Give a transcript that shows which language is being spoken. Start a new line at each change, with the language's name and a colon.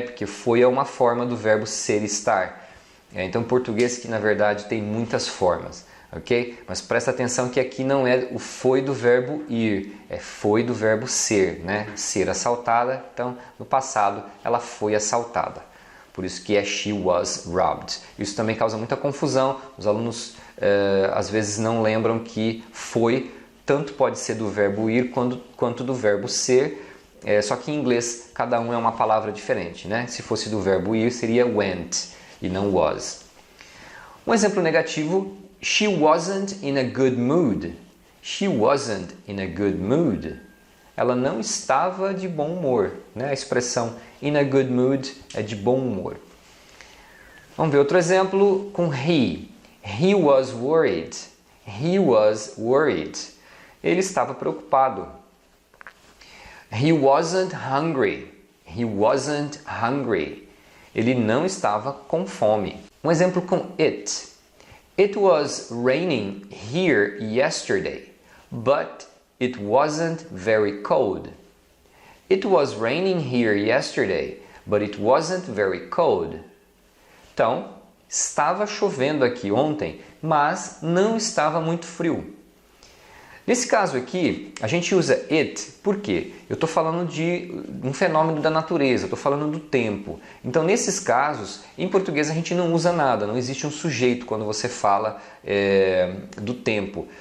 Portuguese: Porque foi é uma forma do verbo ser e estar. Então, em português que na verdade tem muitas formas. Ok? Mas presta atenção que aqui não é o foi do verbo ir, é foi do verbo ser, né? Ser assaltada, então no passado ela foi assaltada. Por isso que é
English: she was robbed.
Portuguese: Isso também causa muita confusão, os alunos às vezes não lembram que foi, tanto pode ser do verbo ir quanto do verbo ser, só que em inglês cada um é uma palavra diferente, né? Se fosse do verbo ir seria went e não was. Um exemplo negativo,
English: she wasn't in a good mood. She wasn't in a good mood.
Portuguese: Ela não estava de bom humor, né? A expressão
English: in a good mood
Portuguese: é de bom humor. Vamos ver outro exemplo com he.
English: He was worried. He was worried.
Portuguese: Ele estava preocupado.
English: He wasn't hungry. He wasn't hungry.
Portuguese: Ele não estava com fome. Um exemplo com it.
English: It was raining here yesterday, but it wasn't very cold. It was raining here yesterday, but it wasn't very cold.
Portuguese: Então, estava chovendo aqui ontem, mas não estava muito frio. Nesse caso aqui, a gente usa it, por quê? Eu estou falando de um fenômeno da natureza, estou falando do tempo. Então, nesses casos, em português a gente não usa nada, não existe um sujeito quando você fala do tempo.